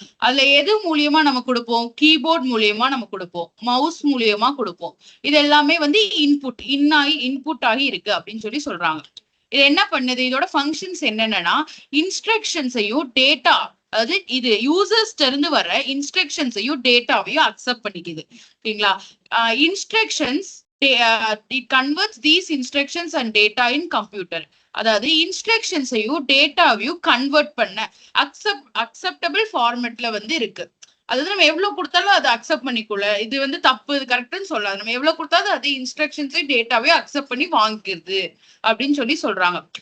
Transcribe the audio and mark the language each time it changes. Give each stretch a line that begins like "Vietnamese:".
Tamil: அதுல எது மூலியமா நம்ம கொடுப்போம், கீபோர்ட் மூலியமா நம்ம கொடுப்போம், மவுஸ் மூலியமா கொடுப்போம். இது எல்லாமே வந்து இன்புட் ஆகி இருக்கு அப்படின்னு சொல்றாங்க. இது என்ன பண்ணுது, இதோட ஃபங்க்ஷன்ஸ் என்னன்னா, இன்ஸ்ட்ரக்ஷன்ஸையும் டேட்டா, அதாவது இது யூசர்ஸ்ல இருந்து வர இன்ஸ்ட்ரக்ஷன்ஸையும் டேட்டாவையும் அக்செப்ட் பண்ணிக்குது. ஓகேங்களா?
English: Instructions it converts these instructions and data in computer.
Tamil: அதாவது இன்ஸ்ட்ரக்ஷன்ஸையும் டேட்டாவையும் கன்வெர்ட் பண்ண அக்செப்டபிள் ஃபார்மேட்ல வந்து இருக்கு. அதாவது நம்ம எவ்வளவு கொடுத்தாலும் அதை அக்செப்ட் பண்ணிக்கொள்ள, இது வந்து தப்பு, இது கரெக்ட்னு சொல்லாது. நம்ம எவ்வளவு கொடுத்தாலும் அது இன்ஸ்ட்ரக்ஷன்ஸையும் டேட்டாவையும் அக்செப்ட் பண்ணி வாங்கிக்கிறது அப்படின்னு சொல்றாங்க.